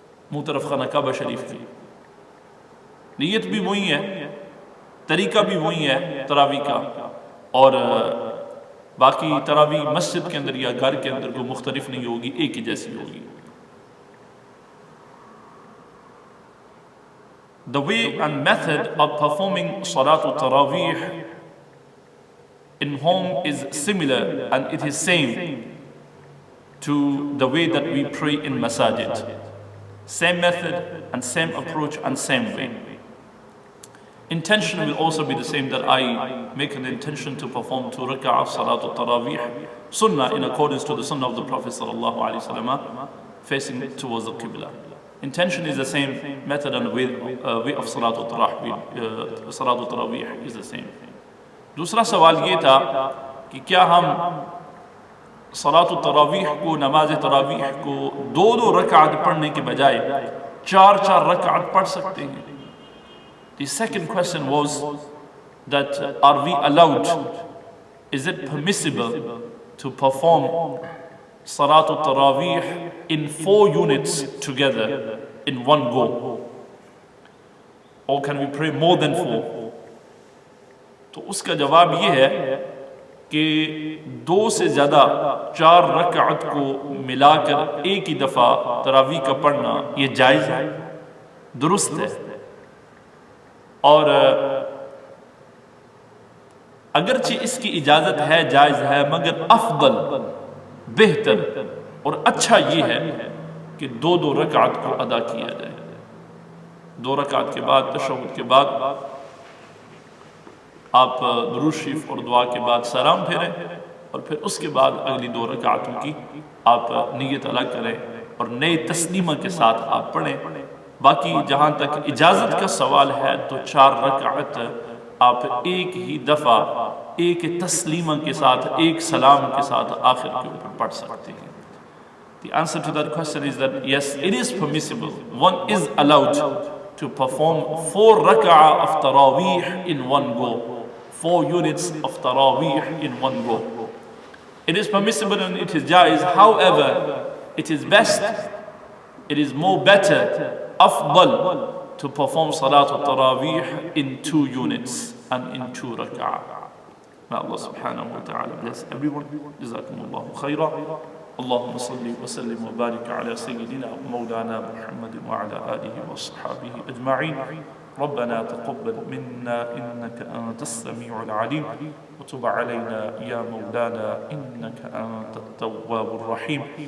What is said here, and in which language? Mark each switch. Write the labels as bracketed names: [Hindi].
[Urdu] منہ طرف خانہ کعبہ شریف کی۔ نیت بھی وہی ہے، طریقہ بھی وہی ہے تراویح کا، اور باقی تراویح مسجد کے اندر یا گھر کے اندر کوئی مختلف نہیں ہوگی، ایک ہی جیسی ہوگی۔ [English] The way and method of performing Salatul Taraweeh in home is similar, and it is same to the way that we pray in masajid. Same method and same approach and same way. Intention will also be the same, that I make an intention to perform 2 rak'ah Salatul Taraweeh sunnah in accordance to the sunnah of the Prophet sallallahu alaihi wasallam, facing towards the Qibla. Intention is the same, method and way of Salatul Taraweeh is the same. [Urdu] دوسرا سوال یہ تھا کہ کیا ہم صلاۃ التراویح کو، نماز تراویح کو 2 رکعت پڑھنے کے بجائے 4 رکعت پڑھ سکتے ہیں؟ [English] The second question was that are we allowed, is it permissible to perform Salat al-Taraweeh in 4 units together in one go, or can we pray more than 4? [Urdu] تو اس کا جواب یہ ہے کہ 2 سے زیادہ 4 رکعت کو ملا کر ایک ہی دفعہ تراویح کا پڑھنا یہ جائز ہے، درست ہے، اور اگرچہ اس کی اجازت ہے، جائز ہے، مگر افضل، بہتر اور اچھا یہ ہے کہ 2 رکعت کو ادا کیا جائے۔ 2 رکعت کے بعد، تشہد کے بعد آپ درود شریف اور دعا کے بعد سلام پھیریں، اور پھر اس کے بعد اگلی 2 رکعتوں کی آپ نیت الگ کریں اور نئے تسلیمہ کے ساتھ آپ پڑھیں۔ باقی جہاں تک اجازت کا سوال ہے تو 4 رکعت آپ ایک ہی دفعہ، ایک تسلیمہ کے ساتھ، ایک سلام کے ساتھ آخر کے اوپر پڑھ سکتے ہیں۔ [English] The answer to that question is that yes, it is permissible. One is allowed to perform 4 rak'ah of Taraweeh in one go. 4 units of Taraweeh in one go. It is permissible and it is jaiz. However, it is best, it is more better, afdal, to perform Salat al-Taraweeh in 2 units and in 2 rak'ah. May Allah subhanahu wa ta'ala bless everyone. Jazakumullahu khairan. [Arabic] اللهم صل وسلم وبارك على سيدنا مولانا محمد وعلى آله وصحبه أجمعين. ربنا تقبل منا إنك أنت السميع العليم وتب علينا يا مولانا إنك أنت التواب الرحيم.